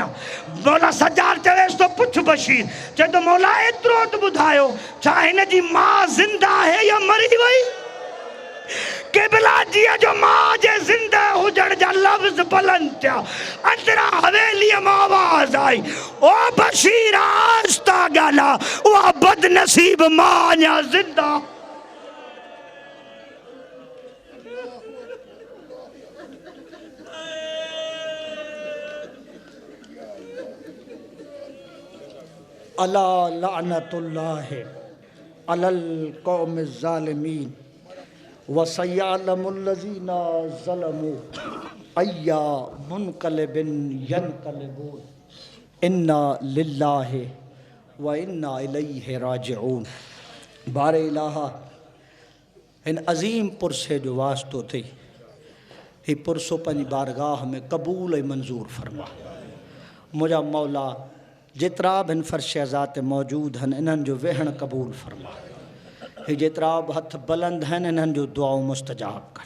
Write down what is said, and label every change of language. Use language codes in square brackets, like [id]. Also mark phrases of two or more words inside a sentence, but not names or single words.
[sd] मौला सजाद चवेसि थो पुछ बशीर। चए थो मौला एतिरो त ॿुधायो छा हिन जी माउ ज़िंदा आहे या मरी वई? क़िबला जीअं जो मां जे ज़िंदा हुजण जा लफ़्ज़ बुलंद थिया अंदरां हवेलीअ मां आवाज़ आई ओ बशीर आस्ता ॻाल्हा उहा बदनसीब मां अञा ज़िंदा। [ar] ألا لعنة الله على القوم الظالمين وسيعلم الذين ظلموا أي منقلب ينقلبون إنا لله وإنا إليه راجعون. [sd] बारे इलाहा इन अज़ीम पुरसे जो वास्तो थी ही पुरसो पंहिंजी बारगाह में क़बूल ऐं मंज़ूर फरमा। मुंहिंजा मौला जेतिरा बि हिन फ़र्श ज़ात मौजूद आहिनि इन्हनि जो वेहण क़बूल फरमा। ही जेतिरा बि हथ बुलंद आहिनि इन्हनि जो दुआऊं मुस्तजाब कर।